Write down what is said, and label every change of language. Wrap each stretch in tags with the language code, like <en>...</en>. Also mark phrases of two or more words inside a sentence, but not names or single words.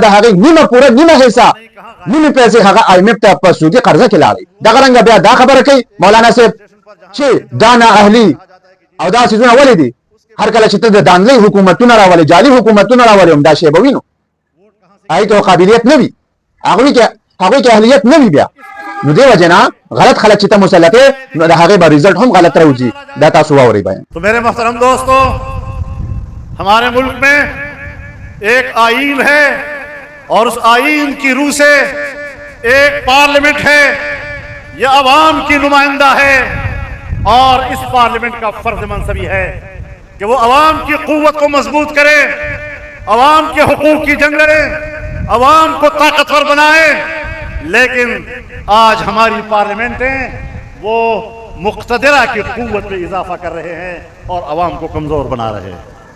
<ps>هغې نیمه حصه نیمې پیسې هغه IMF ته په سودي قرضه کې لاړئ دغه رنګه بیا دا خبره کوي مولانا صاحب چې دا نااهلي او دا سيزونه ولې دي هر کله چې ته د دانلۍ حکومتونه راولې جعلي حکومتونه راولې هم دا شی به وینو هغې ته قابلیت نه وي هغوی کې اهلیت نه وي بیا نو دې وجې نه غلط خلک چې ته مسلطې نو د هغې به ریزلټ هم غلط راوځي دا تاسو واورئ بیان</ps> <ur>تو میرے محترم دوستوں ہمارے ملک میں ایک آئین ہے اور اس آئین کی رو سے ایک پارلیمنٹ ہے یہ عوام کی نمائندہ ہے اور اس پارلیمنٹ کا فرض منصبی ہے کہ وہ عوام کی قوت کو مضبوط کرے عوام کے حقوق کی جنگ لڑے عوام کو طاقتور بنائے لیکن آج ہماری پارلیمنٹیں وہ مقتدرہ کی قوت میں اضافہ کر رہے ہیں اور عوام کو کمزور بنا رہے ہیں</ur>